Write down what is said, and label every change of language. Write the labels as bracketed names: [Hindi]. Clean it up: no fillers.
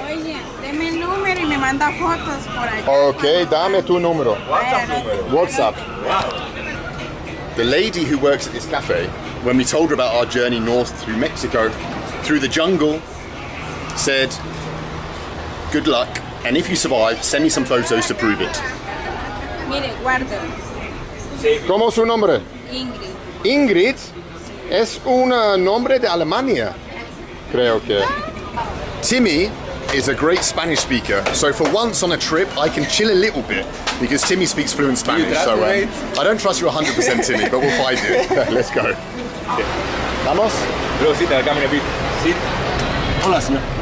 [Spanish] oye, deme el número y me manda fotos por allá. Okay, dame tu número. WhatsApp. Wow. [English] The lady who works at this cafe, when we told her about our journey north through Mexico, through the jungle, said, good luck, and if you survive, send me some photos to prove it. [Spanish] Mire, guárdelo. ¿Cómo es su nombre? Ingrid. Ingrid es un nombre de Alemania, creo que. [English] Timmy is a great Spanish speaker, so for once on a trip I can chill a little bit because Timmy speaks fluent Spanish. So I don't trust you 100%, Timmy, but we'll find it. Let's go. [Spanish] Vamos? [English] Bro, sit there, come in a bit. Sit. [Spanish] Hola, señor.